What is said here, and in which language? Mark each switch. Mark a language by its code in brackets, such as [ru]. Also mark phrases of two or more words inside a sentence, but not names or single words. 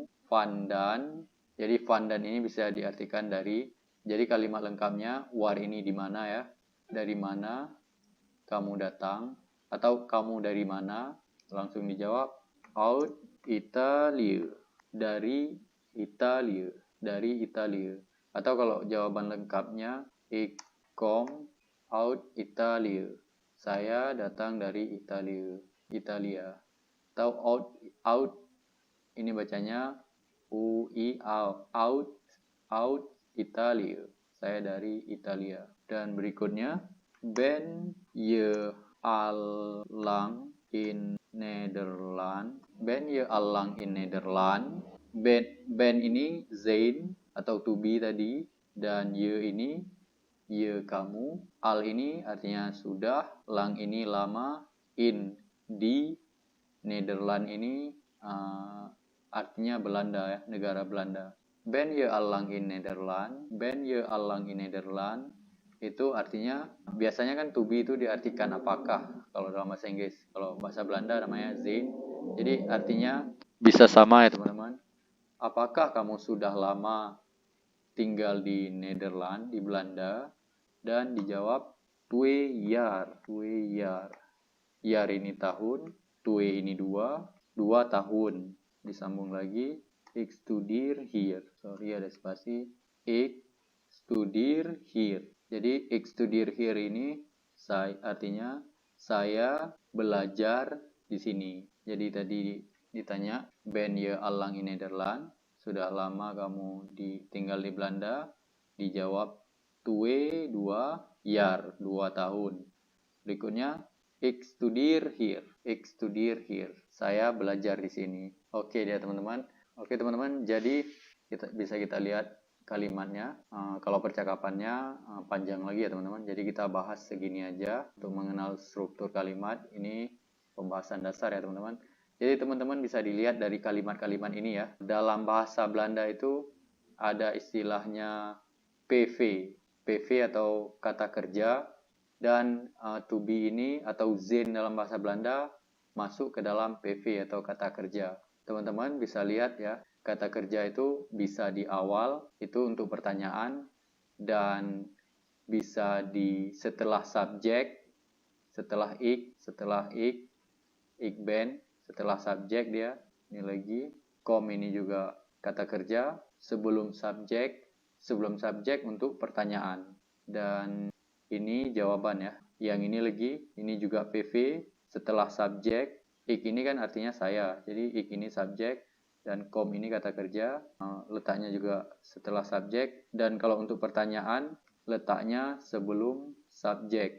[id] Vandaan, jadi vandaan ini bisa diartikan dari, jadi kalimat lengkapnya waar ini di mana ya, dari mana kamu datang, atau kamu dari mana, langsung dijawab out Italia, dari Italia, dari Italia. Atau kalau jawaban lengkapnya [nl] ik kom out Italia, [id] saya datang dari Italia. Atau out ini bacanya ui out Italia, saya dari Italia. Dan berikutnya [nl] ben je allang in Nederland. Ben je allang in Nederland. [id] Ben ini zijn atau [en] to be [id] tadi, dan ye ini ye kamu. Al ini artinya sudah, lang ini lama, in di, Nederland ini artinya Belanda ya, negara Belanda. [nl] Ben je allang in Nederland. Ben je allang in Nederland [id] itu artinya, biasanya kan [en] to be [id] itu diartikan apakah kalau dalam bahasa Inggris. Kalau bahasa Belanda namanya zijn. Jadi artinya bisa sama ya teman-teman. Apakah kamu sudah lama tinggal di Nederland, di Belanda? Dan dijawab 2 jaar. 2 jaar. Jaar ini tahun, 2 ini 2 tahun. Disambung lagi, [nl] ik studeer hier. Sorry [id] ada spasi. [nl] Ik studeer hier. [id] Jadi [nl] ik studeer hier [id] ini artinya saya belajar di sini. Jadi tadi ditanya, [nl] ben je allang in Nederland? [id] Sudah lama kamu tinggal di Belanda? Dijawab 2 jaar, 2 tahun. [nl] Berikutnya ik studeer hier. Ik studeer hier. [id] Saya belajar di sini. Oke ya teman-teman. Oke teman-teman, jadi bisa kita lihat kalimatnya. Kalau percakapannya panjang lagi ya teman-teman. Jadi kita bahas segini aja untuk mengenal struktur kalimat. Ini pembahasan dasar ya teman-teman. Jadi teman-teman bisa dilihat dari kalimat-kalimat ini ya. Dalam bahasa Belanda itu ada istilahnya PV. PV atau kata kerja Dan [en] to be [id] ini atau zijn dalam bahasa Belanda masuk ke dalam PV atau kata kerja. Teman-teman bisa lihat ya, kata kerja itu bisa di awal, itu untuk pertanyaan, dan bisa di setelah subjek, setelah [nl] ik ben, [id] setelah subjek dia, ini lagi, kom ini juga kata kerja, sebelum subjek untuk pertanyaan. Dan ini jawaban ya. Yang ini lagi, ini juga PV, setelah subjek, ik ini kan artinya saya, jadi ik ini subjek, dan kom ini kata kerja, letaknya juga setelah subjek, dan kalau untuk pertanyaan, letaknya sebelum subjek.